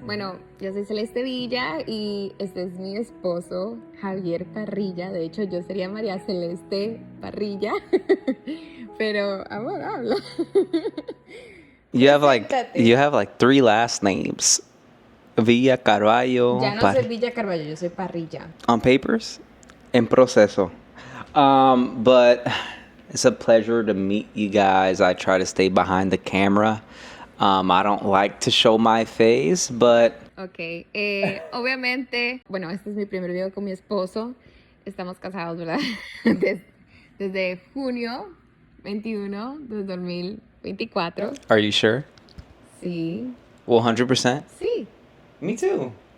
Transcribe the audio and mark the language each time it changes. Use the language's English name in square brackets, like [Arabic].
[Spanish] Bueno, yo soy Celeste Villa y este es mi esposo, Javier Parrilla. De hecho, yo sería María Celeste Parrilla, pero amor, habla. [English] You have like [Spanish] Preséntate. [English] three last names. Villa Carvalho [Spanish] Ya no soy Villa Carballo, yo soy Parrilla. [English] on papers [Spanish] en proceso. [English] But it's a pleasure to meet you guys. I try to stay behind the camera. I don't like to show my face, but [Spanish] Ok, obviamente, bueno, este es mi primer video con mi esposo. Estamos casados, ¿verdad? Desde junio 21 de 2024. [English] are you sure? [Spanish] Sí, [English] 100%? [Spanish] sí. [English] Me too.